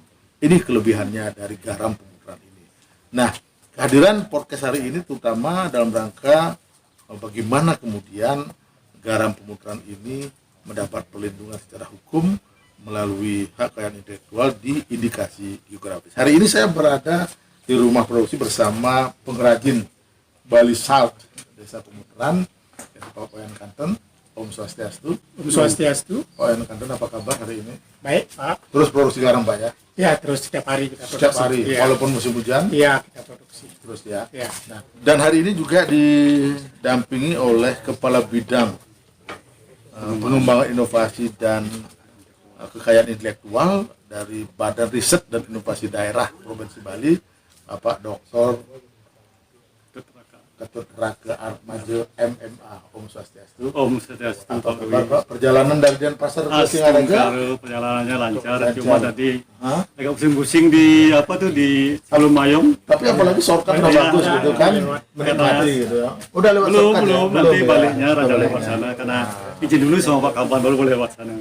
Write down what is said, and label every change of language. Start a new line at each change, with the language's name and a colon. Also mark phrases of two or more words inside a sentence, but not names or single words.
Indonesian: Ini kelebihannya dari garam pemuteran ini. Nah, kehadiran podcast hari ini terutama dalam rangka bagaimana kemudian garam pemuteran ini mendapat perlindungan secara hukum melalui hak kekayaan intelektual di indikasi geografis. Hari ini saya berada di rumah produksi bersama pengrajin Bali Salt Desa Pemuteran, yaitu Pak Wayan Kanten.
Balinese: Om Swastiastu. Om Swastiastu.
Indonesian: Pak Wayan Kanten, apa kabar hari ini? Baik, Pak. Terus produksi garam, Pak, ya? Ya, terus setiap hari kita produksi. Setiap hari, ya. Walaupun musim hujan? Iya, kita produksi. Terus ya. Ya. Nah, dan hari ini juga didampingi oleh Kepala Bidang Pengembangan Inovasi dan Kekayaan Intelektual dari Badan Riset dan Inovasi Daerah Provinsi Bali, Bapak Dr. Ketut Raka Armajo MMA.
Balinese: Om Swastiastu. Om Swastiastu.
Indonesian: Apa kabar, Pak? Perjalanan dari Denpasar ke Singaraja? Perjalanannya lancar, cuma tadi agak pusing-pusing di Alun Mayong. Tapi apalagi shortcut udah bagus gitu kan, menikmati gitu ya. Udah lewat shortcut Belum, ya? nanti ya? baliknya rada lewat sana karena izin dulu sama Pak Kaban baru boleh lewat sana.